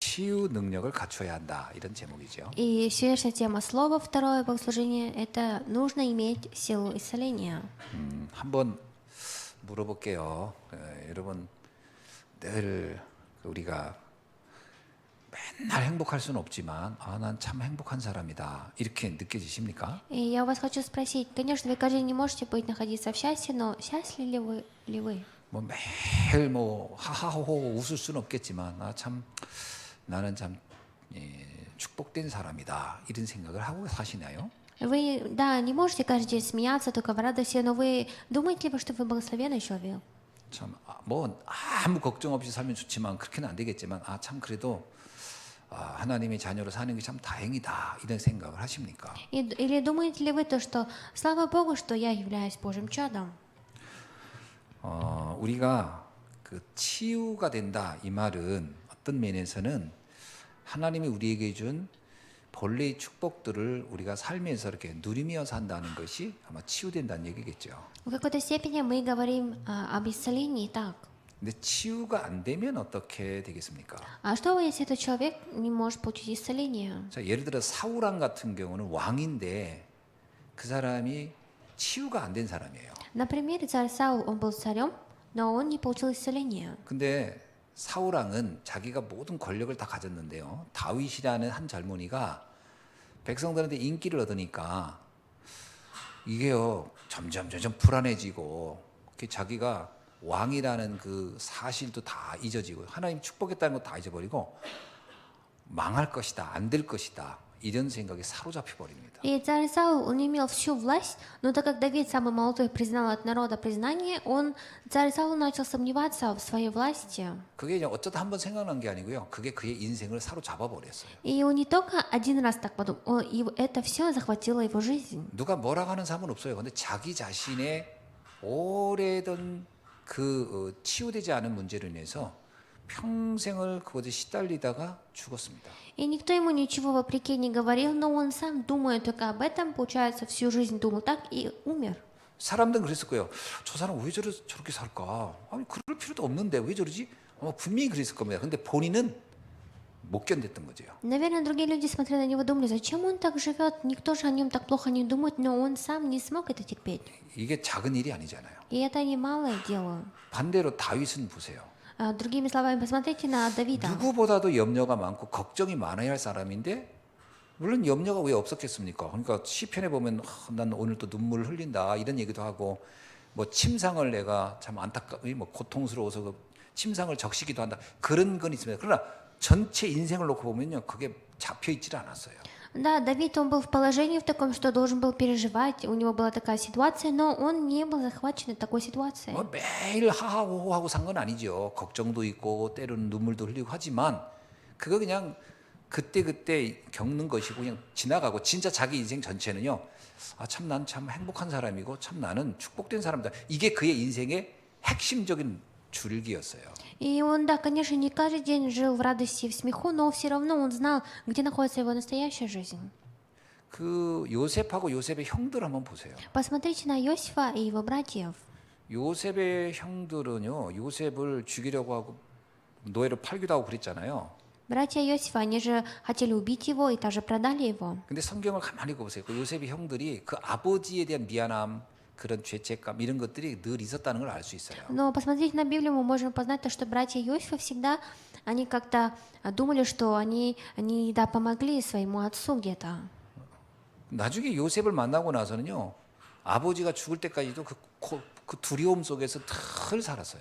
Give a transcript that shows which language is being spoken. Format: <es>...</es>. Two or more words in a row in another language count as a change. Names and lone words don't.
<ko>치유 능력을 갖춰야 한다. 이런 제목이죠.</ko> <ru>И сегодняшняя тема слова, второе богослужение, это нужно иметь силу исцеления.</ru> <ko>한번 물어볼게요. 여러분 늘 우리가 맨날 행복할 수는 없지만 난 참 행복한 사람이다. 이렇게 느껴지십니까?</ko> <ru>И я у вас хочу спросить, конечно, вы каждый день не можете быть находиться в счастье, но счастливы ли вы?</ru> <ko>뭐 매일 뭐 하하호호 웃을 수는 없겠지만 나는 참 축복된 사람이다. 이런 생각을 하고 사시나요?</ko> <ru>Вы, да, не можете каждый день смеяться только в радости, но вы думаете ли вы, что вы благословенный человек?</ru> <ko>뭐 아무 걱정 없이 살면 좋지만 그렇게는 안 되겠지만 참 그래도 하나님의 자녀로 사는 게 참 다행이다. 이런 생각을 하십니까?</ko> <ru>Или думаете ли вы то, что слава Богу, что я являюсь Божьим чадом?</ru> <ko>우리가 그 치유가 된다 이 말은 어떤 면에서는 하나님이 우리에게 준 본래의 축복들을 우리가 살면서 이렇게 누리며 산다는 것이 아마 치유된다는 얘기겠죠.</ko> <ru>В какой-то степени мы говорим об исцелении так.</ru> <ko>근데 치유가 안 되면 어떻게 되겠습니까?</ko> <ru>А что, если этот человек не может получить исцеление?</ru> <ko>자, 예를 들어 사울왕 같은 경우는 왕인데 그 사람이 치유가 안 된 사람이에요.</ko> <ru>Например, царь Саул, он был царем, но он не получил исцеления.</ru> <ko>근데 사울왕은 자기가 모든 권력을 다 가졌는데요. 다윗이라는 한 젊은이가 백성들한테 인기를 얻으니까 이게요 점점 불안해지고 자기가 왕이라는 그 사실도 다 잊어지고 하나님 축복했다는 거 다 잊어버리고 망할 것이다, 안 될 것이다 이런 생각에 사로잡혀 버립니다.</ko> <ru>И царь Саул, он имел всю власть, но так как Давид, самый молодой, признал от народа признание, царь Саул начал сомневаться в своей власти.</ru> <ko>그게 그냥 어쩌다 한번 생각난 게 아니고요. 그게 그의 인생을 사로잡아 버렸어요.</ko> <ru>И он не только один раз так подумал, и это все захватило его жизнь.</ru> <ko>누가 뭐라고 하는 상관없어요. 근데 자기 자신의 오래된 그 치유되지 않은 문제로 인해서 평생을 그것에 시달리다가 죽었습니다.</ko> <ru>И никто ему ничего вопреки не говорил, но он сам, думая только об этом, получается, всю жизнь думал так и умер.</ru> <ko>사람들은 그랬을 거예요. 저 사람 왜 저렇게 살까? 아니 그럴 필요도 없는데 왜 저러지? 분명히 그랬을 겁니다. 근데 본인은 못 견뎠던 거죠.</ko> <ru>Наверное, другие люди смотрели на него, думали, зачем он так живет, никто же о нем так плохо не думает, но он сам не смог это терпеть.</ru> <ko>이게 작은 일이 아니잖아요.</ko> <ru>И это не малое дело.</ru> <ko>반대로 다윗은 보세요.</ko> <ru>Другими словами, посмотрите на Давида.</ru> <ko>누구보다도 염려가 많고 걱정이 많아야 할 사람인데 물론 염려가 왜 없었겠습니까? 그러니까 시편에 보면 난 오늘 또 눈물을 흘린다 이런 얘기도 하고 뭐 침상을 내가 참 뭐 고통스러워서 그 침상을 적시기도 한다 그런 건 있습니다. 그러나 전체 인생을 놓고 보면요 그게 잡혀 있질 않았어요.</ko> <ru>Да, Давид, он был в положении в таком, что должен был переживать, у него была такая ситуация, но он не был захвачен такой ситуацией.</ru> <ko>매일 하하호호하고 산 건 아니죠. 걱정도 있고 때로는 눈물도 흘리고 하지만 그거 그냥 그때 겪는 것이고 그냥 지나가고 진짜 자기 인생 전체는요. 참 난 참 행복한 사람이고 참 나는 축복된 사람이다. 이게 그의 인생의 핵심적인 줄기였어요.</ko> <ru>И он, да, конечно, не каждый день жил в радости и в смеху, но все равно он знал, где находится его настоящая жизнь.</ru> <ko>그 요셉하고 요셉의 형들 한번 보세요.</ko> <ru>Посмотрите на Иосифа и его братьев.</ru> <ko>요셉의 형들은요. 요셉을 죽이려고 하고 노예로 팔기도 하고 그랬잖아요.</ko> <ru>Братья Иосифа, они же хотели убить его и даже продали его.</ru> <ko>근데 성경을 가만히 읽어보세요. 그 요셉의 형들이 그 아버지에 대한 미안함 그런 죄책감 이런 것들이 늘 있었다는 걸 알 수 있어요.</ko> <ru>Но посмотрите на Библию, мы можем познать то, что братья Иосифа всегда, они как-то думали, что они да, помогли своему отцу где-то.</ru> <ko>나중에 요셉을 만나고 나서는요. 아버지가 죽을 때까지도 그 두려움 속에서 늘 살았어요.</ko>